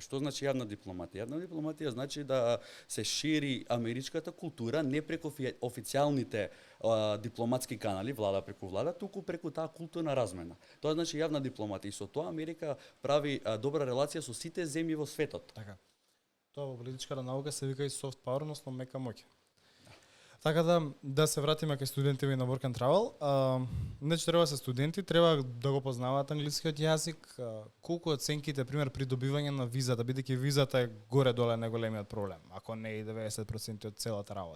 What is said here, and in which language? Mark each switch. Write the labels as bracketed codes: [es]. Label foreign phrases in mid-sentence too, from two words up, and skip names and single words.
[mk] Што значи јавна дипломатија? Јавна дипломатија значи да се шири америчката култура не преку официјалните дипломатски канали, влада преку влада, туку преку таа културна размена. Тоа значи јавна дипломатија и со тоа Америка прави добра релација со сите земји во светот. Така. Тоа во политичката наука се вика и [en] soft power, [mk] односно мека моќ. Така да се вратиме кај студентите на Work and Travel. Значи треба се студенти, треба да го познаваат англискиот јазик, колку оценките, пример при добивање на визата, бидејќи визата е горе-доле најголемиот проблем, ако не и 90% од целата работа.